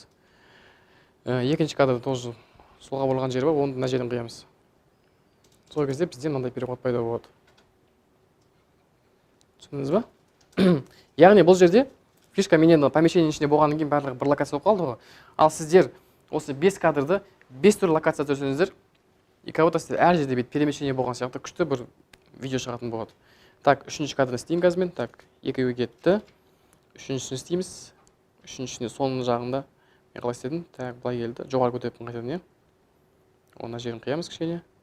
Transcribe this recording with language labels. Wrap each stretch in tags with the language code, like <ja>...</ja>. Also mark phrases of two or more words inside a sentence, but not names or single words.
<kk>Екінші кадрда тоже солға бұрылған жері бар, оны мына жерден қиямыз. Сол кезде бізде мынандай переход пайда болады. Түсіндіңіз бе? Яғни бұл жерде фишка менен помещение ішінде болғаннан кейін барлығы бір локация болып қалды ғой. Ал сіздер осы 5 кадрды 5 түрлі локация түсірсеңіздер,</kk> <ru>и кого-то</ru> <kk>сіздер әр жерде бет перемещение болған сияқты күшті бір видео шығатын болады. Так, үшінші кадрды істейін қазір. Так, екеуі кетті. Үшіншісін істейміз. Үшіншісіне соның жағында мен қалай істедім? Так, былай келді. Жоғары көтеріп қайтадан, оны жерін қиямыз кішкене.</kk>